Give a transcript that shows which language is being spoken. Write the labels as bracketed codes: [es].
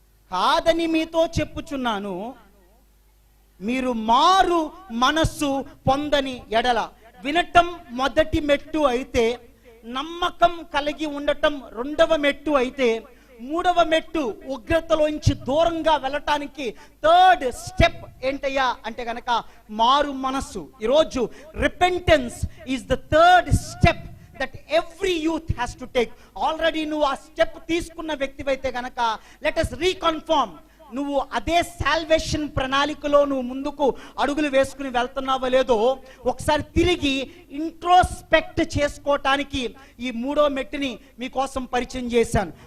[te] కాదని మీతో చెప్పుచున్నాను, మీరు మారు మనస్సు పొందని ఎడల. వినటం మొదటి మెట్టు అయితే, నమ్మకం కలిగి ఉండటం 2వ మెట్టు అయితే, 3వ మెట్టు ఉగ్రతలోంచి దూరంగా వెళ్ళటానికి 3rd స్టెప్ ఏంటయ్యా అంటే గనక మారు మనస్సు. ఈరోజు [en] Repentance is the 3rd step that every youth has to take. [te] Already నువ్వు ఆ స్టెప్ తీసుకున్న వ్యక్తివైతే గనక [en] let us reconfirm, [te] నువ్వు అదే సాల్వేషన్ ప్రణాళికలో నువ్వు ముందుకు అడుగులు వేసుకుని వెళ్తున్నావో లేదో ఒకసారి తిరిగి ఇంట్రోస్పెక్ట్ చేసుకోవటానికి ఈ 3వ మెట్టుని మీకోసం పరిచయం చేశాను.